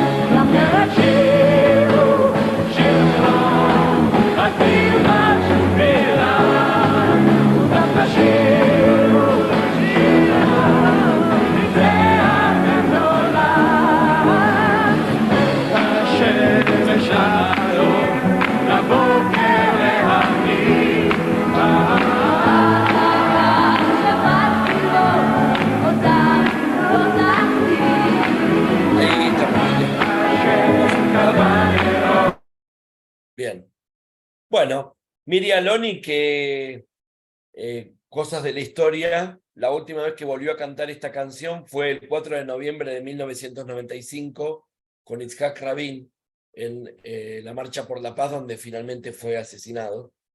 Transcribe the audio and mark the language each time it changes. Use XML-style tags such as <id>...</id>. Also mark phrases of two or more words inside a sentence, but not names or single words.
<he>לכן רק שירו שיר שלום, אל תלחשו תפילה, מוטב תשירו שיר שלום מצעקה גדולה. השמש שלום, לבוקר להביא, שבאתי לו, אותך לא זכתי.</he> <es>Ahí estamos. Bien. Bueno, Mirja Aloni, que cosas de la historia, la última vez que volvió a cantar esta canción fue el 4 de noviembre de 1995 con Itzhak Rabin en la Marcha por la Paz, donde finalmente fue asesinado.</es>